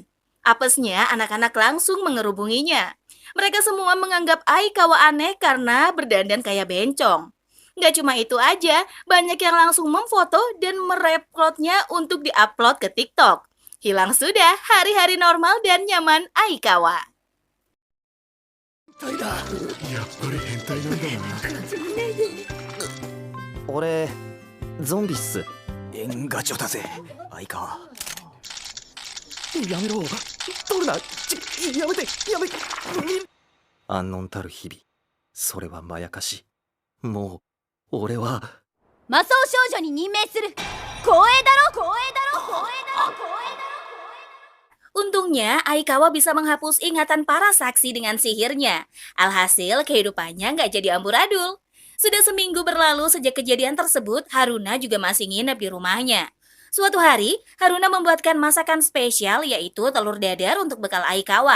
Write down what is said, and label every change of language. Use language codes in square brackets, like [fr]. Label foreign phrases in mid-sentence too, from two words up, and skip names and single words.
[id] Apesnya anak-anak langsung mengerubunginya. Mereka semua menganggap Aikawa aneh karena berdandan kayak bencong. Nggak cuma itu aja, banyak yang langsung memfoto dan mereuploadnya untuk diupload ke TikTok. Hilang sudah hari-hari normal dan nyaman Aikawa. [ja] やっぱり変態なんだな。俺ゾンビっす。縁ガチョだぜ相川。やめろ。取るな。やめてやめて。安穏たる日々、それはまやかし。もう俺は魔装少女に任命する。光栄だろ光栄だろ光栄だろ光栄だろ。 [id] Untungnya, Aikawa bisa menghapus ingatan para saksi dengan sihirnya. Alhasil, kehidupannya nggak jadi amburadul. Sudah seminggu berlalu sejak kejadian tersebut, Haruna juga masih nginep di rumahnya. Suatu hari, Haruna membuatkan masakan spesial yaitu telur dadar untuk bekal Aikawa.